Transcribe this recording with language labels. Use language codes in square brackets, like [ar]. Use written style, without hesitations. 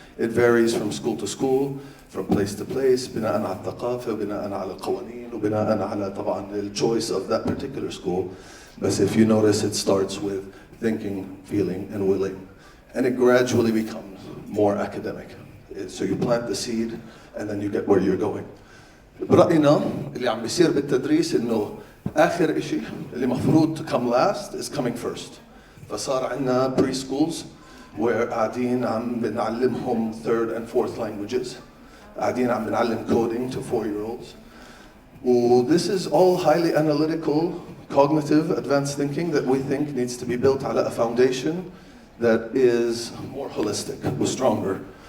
[en] It varies from school to school, from place to place, [ar] بناء على الثقافة، وبناء على القوانين، وبناء على طبعا [en] the choice of that particular school. But if you notice, it starts with thinking, feeling, and willing, and it gradually becomes more academic. So you plant the seed, and then you get where you're going. [ar] برأينا اللي عم بيصير بالتدريس إنه آخر إشي اللي مفروض [en] to come last is coming first. [ar] فصار عندنا [en] preschools where [ar] قاعدين عم بنعلمهم [en] 3rd and 4th languages. [ar] قاعدين عم بنعلم [en] coding to 4-year-olds. This is all highly analytical, cognitive, advanced thinking that we think needs to be built على a foundation that is more holistic, stronger.